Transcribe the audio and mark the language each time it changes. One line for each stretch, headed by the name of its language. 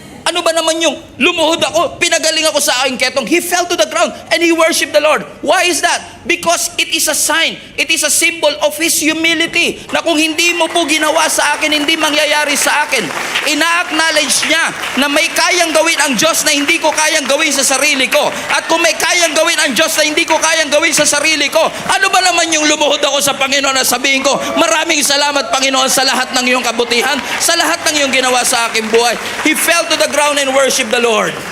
Filipino: Ano ba naman yung lumuhod ako, pinagaling ako sa aking ketong?
English: He fell to the ground and he worshiped the Lord. Why is that? Because it is a sign, it is a symbol of His humility,
Filipino: na kung hindi mo po ginawa sa akin,
English: hindi mangyayari sa akin.
Filipino: Ina-acknowledge niya na may kayang gawin ang Diyos na hindi ko kayang gawin sa sarili ko. At kung may kayang gawin ang Diyos na hindi ko kayang gawin sa sarili ko, ano ba naman yung lumuhod ako sa Panginoon na sabihin ko, maraming salamat Panginoon sa lahat ng iyong kabutihan, sa lahat ng iyong ginawa sa aking buhay.
English: He fell to the ground and worship the Lord.